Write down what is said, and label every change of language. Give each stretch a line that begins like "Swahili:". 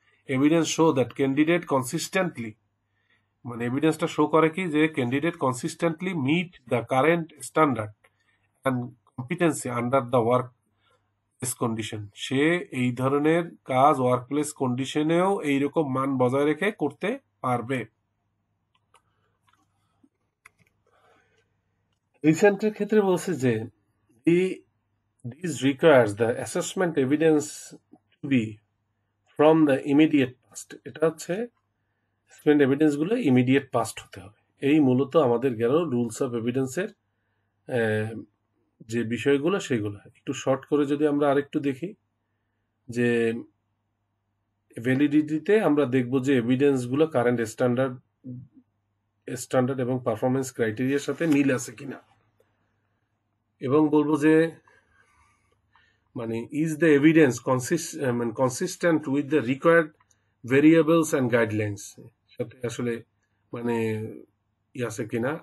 English: evidence show that candidate consistently,
Bangla: মানে এভিডেন্সটা show করে কি যে
English: Candidate consistently meet the current standard and competency under the work place condition.
Bangla: সে এই ধরনের কাজ ওয়ার্ক প্লেস কন্ডিশনেও এইরকম মান বজায় রেখে করতে পারবে। রিসেন্টের ক্ষেত্রে বলছে যে
English: this requires the assessment evidence to be from the immediate past।
Bangla: এটা হচ্ছে assessment evidence গুলো ইমিডিয়েট পাস্ট হতে হবে। এই মূলত আমাদের গেল রুলস অফ এভিডেন্সের যে বিষয়গুলো সেগুলো। একটু শর্ট করে যদি আমরা আরেকটু দেখি যে ভ্যালিডিটিতে আমরা দেখব যে এভিডেন্সগুলো কারেন্ট স্ট্যান্ডার্ড এবং পারফরমেন্স ক্রাইটেরিয়ার সাথে মিল আছে কিনা, এবং বলবো যে মানে
English: is the evidence consistent with the required variables and guidelines,
Bangla: সাথে আসলে মানে আছে কিনা।